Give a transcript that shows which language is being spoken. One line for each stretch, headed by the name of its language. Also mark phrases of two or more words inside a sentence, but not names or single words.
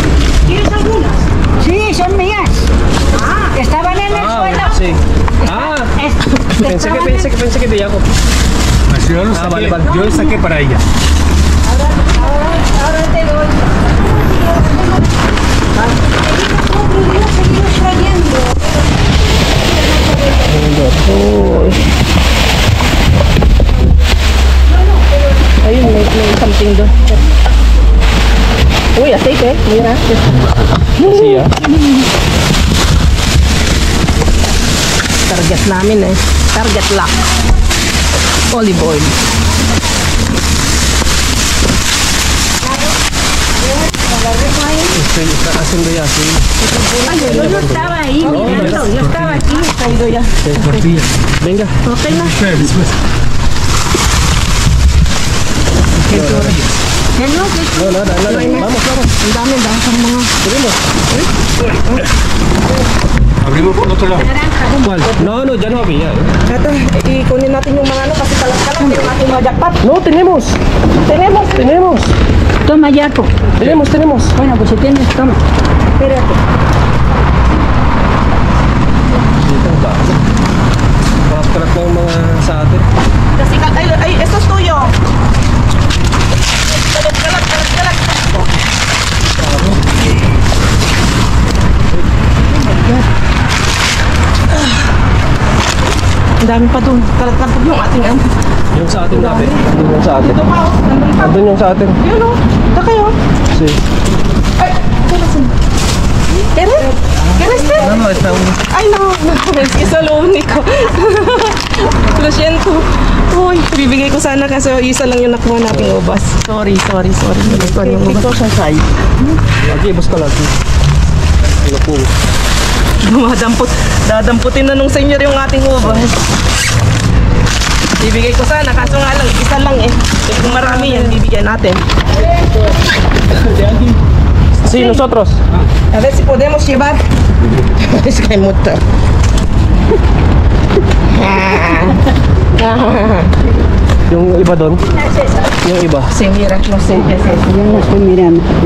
Spanish: ¿Quieres algunas? Sí, son mías. Estaban en el suelo. Sí. Ah, pensé que de Jacob. Pues yo lo saqué, vale. yo lo saqué para ella. Ahora te doy. Seguimos trayendo.
Filipino: Ayun, may something doon.
Spanish: Uy, aceite, mira. Sí, ah.
Filipino: Target namin eh.
English: Target lock. Olive oil.
Spanish: Está haciendo ya, sí. Ay, yo no estaba ahí mirando, yo estaba aquí. Caído ya. Tortilla. Venga.
Filipino: Okay na.
Spanish: Espera, después. No, nada. Vamos.
Filipino: Ang dami sa mga.
Spanish: Abrimos por otro lado. ¿Cuál? No, ya no había.
Filipino: Ito, ikunin natin yung mga ano kasi kalat-kalat yung ating mga jackpot.
Spanish: No, tenemos. Toma, Jaco. Tenemos. Bueno, pues si tienes, toma. Espérate.
Filipino: Kalat na yung mga sa atin. Kasi ay,
Spanish: esto es tuyo.
Filipino: Kalat. Ang dami pa dun. Kalat yung ating ano. Yung sa atin dati. Yung sa atin. Ito pa, oh. Nandun pa. Andun yung sa atin. Yun o. Ito kayo.
Spanish: Sí. Ay, ¿Quieres? ¿Quieres? No, está uno. Ay, no. Es que eso es lo único. Lo siento.
Filipino: Uy, bibigay ko sana kasi isa lang yung nakuha nating ubas. Sorry. Nakuha yung ubas.
Spanish: Aquí, busca lagi.
Filipino: Ano po? Dadamputin na nung senyor yung ating ubas. Bibigay ko sana, kaso nga lang, isa lang eh. Kung marami yan, bibigyan natin.
Spanish: Sí, nosotros. A ver si podemos llevar. Es que hay mucho.
Filipino: Yung iba doon. Yung iba.
Spanish: Sí, mira, no sé. Yo no estoy mirando.